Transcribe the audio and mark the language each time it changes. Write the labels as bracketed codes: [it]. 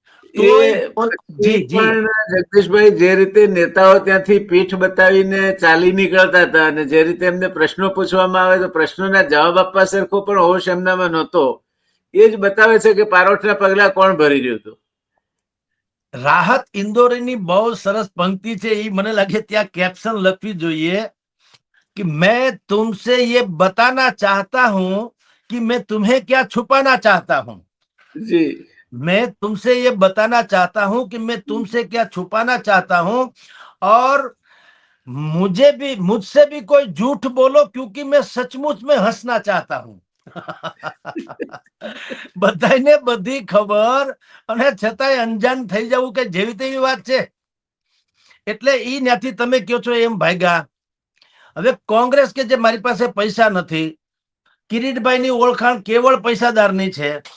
[gu] જગદીશભાઈ, જે રીતે નેતાઓ ત્યાંથી પીઠ બતાવીને ચાલી નીકળતા હતા, અને જે રીતે એમને પ્રશ્નો પૂછવામાં આવે તો પ્રશ્નોના જવાબ આપવા સરખો પણ હોશ એમનામાં નહોતો, એ જ બતાવે છે કે પારોઠના પગલા કોણ ભરી રહ્યું હતું. રાહત ઇન્દોરીની બહુ સરસ પંક્તિ છે, એ મને લાગે ત્યાં કેપ્શન લખવી જોઈએ [hi] कि मैं तुमसे ये बताना चाहता हूं [gu] कि मैं तुम्हें क्या छुपाना चाहता हूं. જી [hi] मैं तुमसे ये बताना चाहता हूं कि मैं तुमसे क्या छुपाना चाहता हूं, और मुझसे भी कोई झूठ बोलो क्योंकि मैं सचमुच में हंसना चाहता हूं. [gu] બધાને બધી ખબર, અને છતાંય અંજાન થઈ જવું કે જેવી તેવી વાત છે. એટલે ઈ ત્યાંથી તમે કયો છો એમ ભાગ્યા. હવે કોંગ્રેસ કે જે મારી પાસે પૈસા નથી, કિરીટભાઈની ઓળખાણ કેવળ પૈસાદારની છે.